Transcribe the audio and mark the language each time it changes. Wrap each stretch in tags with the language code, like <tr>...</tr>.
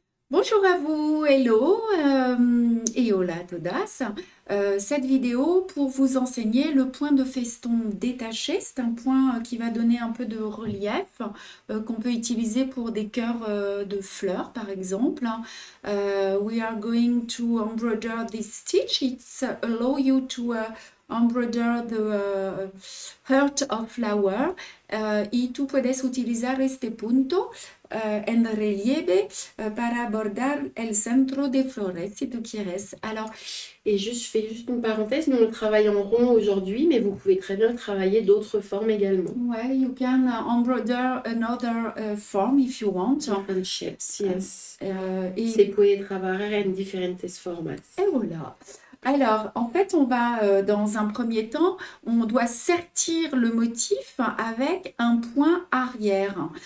<fr>Bonjour à vous, hello et</fr> <es>hola a todas.</es> <fr>Cette vidéo pour vous enseigner le point de feston détaché. C'est un point qui va donner un peu de relief qu'on peut utiliser pour des cœurs de fleurs par exemple.</fr> <en>We are going to embroider this stitch. It's allow you to embroider the heart of flower.</en> <es>Y tú puedes utilizar este punto en relieve para abordar el centro de flores, si tú quieres.</es> <fr>Alors, Et juste, je fais juste une parenthèse, nous on travaille en rond aujourd'hui, mais vous pouvez très bien travailler d'autres formes également.</fr> <en>ouais, you can embroider another form if you want. Different shapes, yes.</en> <fr>Et</fr> <es>Se puede trabajar en diferentes formas.</es> <fr>et voilà. Alors, en fait, on va, dans un premier temps, on doit sertir le motif avec un point arrière.</fr>